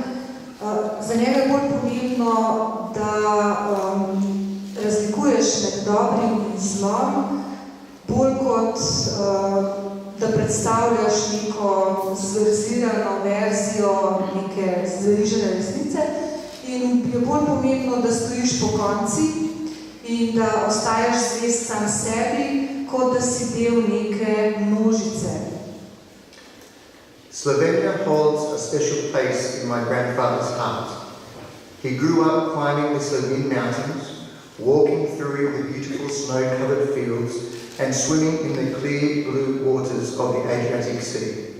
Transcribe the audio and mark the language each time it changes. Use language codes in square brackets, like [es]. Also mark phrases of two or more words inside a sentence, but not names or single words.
[sl] Za njega je bolj pomembno, da razlikuješ med dobrim in zlom, bolj kot da predstavljaš neko zverzirano verzijo neke zverižene resnice in je bolj pomembno, da stojiš po konci in da ostajaš zvest sam sebi, kot da si del neke množice. [en] Slovenia holds a special place in my grandfather's heart. He grew up climbing the Slovene mountains, walking through the beautiful snow-covered fields and swimming in the clear blue waters of the Adriatic Sea.